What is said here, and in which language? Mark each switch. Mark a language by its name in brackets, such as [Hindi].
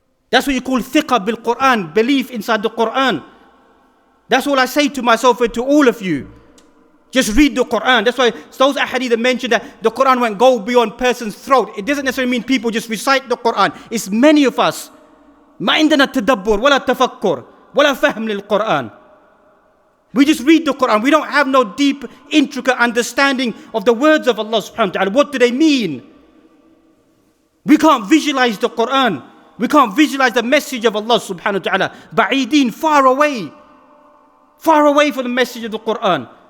[English] That's what you call thiqah bil Quran, belief inside the Quran. That's all I say to myself and to all of you. Just read the Quran. That's why those ahadith that mention that the Quran won't go beyond person's throat. It doesn't necessarily mean people just recite the Quran. It's many of us. [Arabic] ما عندنا تدبر ولا تفكر ولا فهم للقرآن. [English] We just read the Quran. We don't have no deep, intricate understanding of the words of Allah subhanahu wa ta'ala. What do they mean? We can't visualize the Quran. We can't visualize the message of Allah subhanahu wa ta'ala. Ba'ideen, far away. Far away from the message of the Quran.